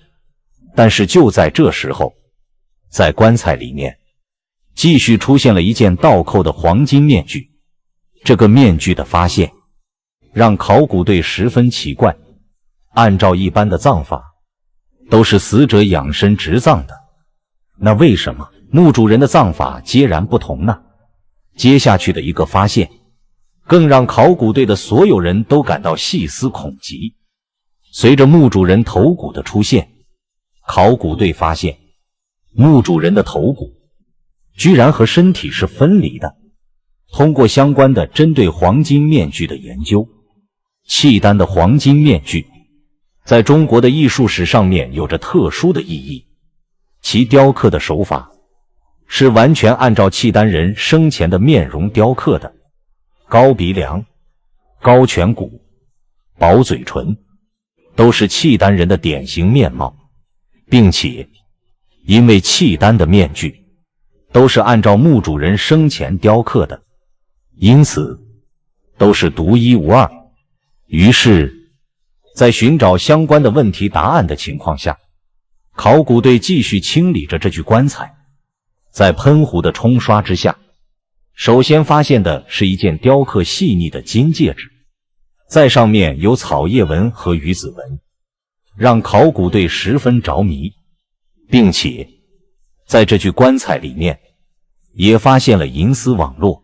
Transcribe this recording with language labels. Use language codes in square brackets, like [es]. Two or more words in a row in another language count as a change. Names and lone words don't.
[zh] 但是就在這時候，在棺材裡面繼續出現了一件倒扣的黃金面具。這個面具的發現讓考古隊十分奇怪， 按照一般的葬法，都是死者仰身直葬的。那为什麼墓主人的葬法截然不同呢？接下去的一個發現，更讓考古隊的所有人都感到細思恐極。隨着墓主人頭骨的出現，考古隊發現，墓主人的頭骨居然和身體是分離的。通過相關的針對黃金面具的研究，契丹的黃金面具在中國的藝術史上面有着特殊的意義。其雕刻的手法是完全按照契丹人生前的面容雕刻的，高鼻梁、高颧骨、薄嘴唇都是契丹人的典型面貌，并且因為契丹的面具都是按照墓主人生前雕刻的，因此都是獨一無二。於是在尋找相關的問題答案的情況下，考古隊繼續清理着這具棺材。在噴壺的沖刷之下，首先發現的是一件雕刻細膩的金戒指，在上面有草葉紋和魚子紋，讓考古隊十分着迷，並且在這具棺材裡面也發現了銀絲網絡。